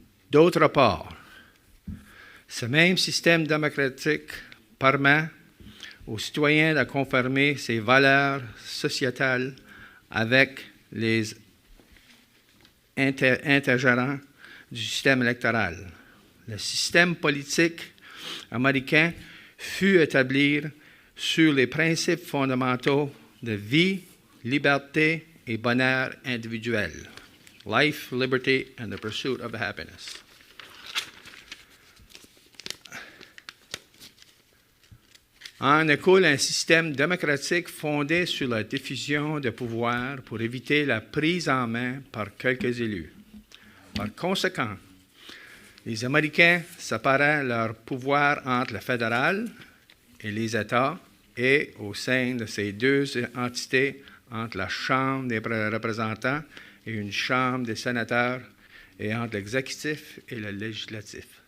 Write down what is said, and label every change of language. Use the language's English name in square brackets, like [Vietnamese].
[French] D'autre part, ce même système démocratique permet aux citoyens de confirmer ses valeurs sociétales avec les intergérants du système électoral. Le système politique américain fut établi sur les principes fondamentaux de vie, liberté et bonheur individuel. [English] Life, liberty, and the pursuit of happiness. [French] En écoule un système démocratique fondé sur la diffusion de pouvoir pour éviter la prise en main par quelques élus. Par conséquent, les Américains séparaient leur pouvoir entre le fédéral et les États et au sein de ces deux entités, entre la Chambre des représentants et une Chambre des sénateurs, et entre l'exécutif et le législatif.